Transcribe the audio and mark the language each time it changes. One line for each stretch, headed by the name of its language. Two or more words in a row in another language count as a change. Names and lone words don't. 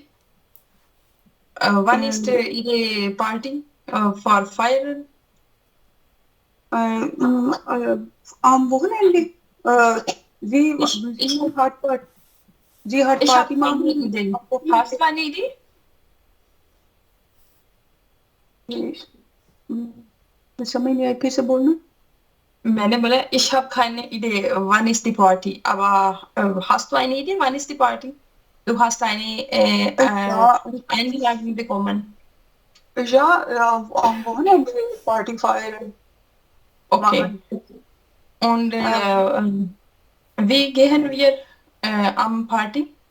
German: Wann ist Ihre Party für Feiern? Am Wochenende. Sie hat Party habe eine machen. Idee. Hast du eine Idee?
Hindi: समझ नहीं आई, फिर से बोलना. मैंने बोला
German: ich habe keine Idee, wann ist die Party, aber hast du eine Idee, wann ist die Party? Du hast eine Einladung bekommen. Ja, am Wochenende Party feiern. Okay. Und wie gehen wir am Party?